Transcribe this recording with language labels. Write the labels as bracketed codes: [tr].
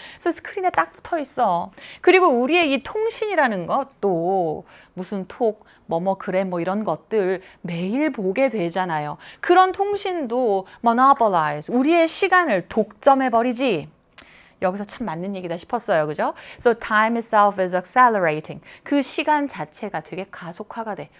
[ko] 그래서 스크린에 딱 붙어 있어. 그리고 우리의 이 통신이라는 것도 무슨 톡, 그래, 이런 것들 매일 보게 되잖아요. 그런 통신도 monopolize, 우리의 시간을 독점해버리지. 여기서 참 맞는 얘기다 싶었어요. 그죠? [en] So time itself is accelerating. [ko] 그 시간 자체가 되게 가속화가 돼.